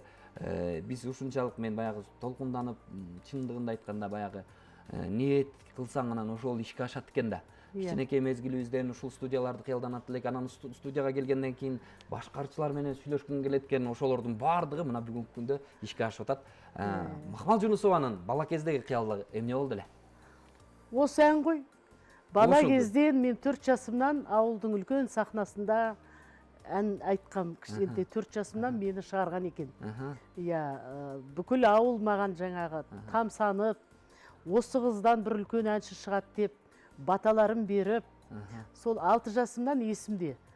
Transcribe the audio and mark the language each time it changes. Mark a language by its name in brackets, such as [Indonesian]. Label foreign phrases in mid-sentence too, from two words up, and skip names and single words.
[Kyrgyz] Биз ушунчалык мен баягы толкунданып, чындыгында айтканда баягы ниет кылсаң анан ошол ишке ашат экен да. Кичинекей мезгилибизден ушул студияларды кыялданат элек, анан студияга келгенден кийин башкарчылар менен сүйлөшкүн келет экен, ошолордун баардыгы мына бүгүнкү күндө ишке ашып атат. Макмал Жунусованын бала кездеги кыялы эмне болду эле? [Kazakh] Осы ән ғой. Бала кезден мен 4 жасымнан ауылдың үлкен сахнасында ән айткам. Кішкентай 4 жасымнан мені шығарған екен. Бүкіл ауыл маған жаңағы тамсанып, осы қыздан бір үлкен әнші шығады деп баталарын беріп, сол 6 жасымнан есімде.